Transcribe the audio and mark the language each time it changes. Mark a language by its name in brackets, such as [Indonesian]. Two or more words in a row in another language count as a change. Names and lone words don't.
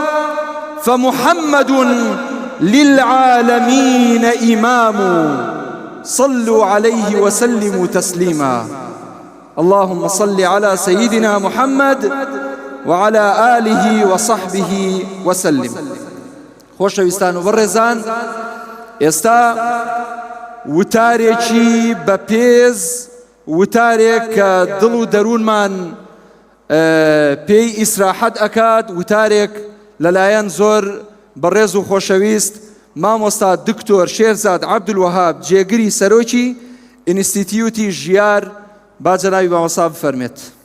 [Arabic] فمحمد للعالمين إمام. صلوا عليه وسلموا تسليما. اللهم صل على سيدنا محمد وعلى آله وصحبه وسلم. [Central Kurdish] خۆشەویستان و بەڕێزان، ئێستا وتارێکی بەپێز، وتارێک کە دڵ و دەروونمان پێی ئیسراحەت ئەکات، وتارێک لەلایەن زۆر بەڕێز و خۆشەویست مامۆستا دکتۆر شێرزاد عەبدولوەهاب جێگری سەرۆکی ئینستیتیوتی ژیار با جەنابی مامۆستا بفەرمێت.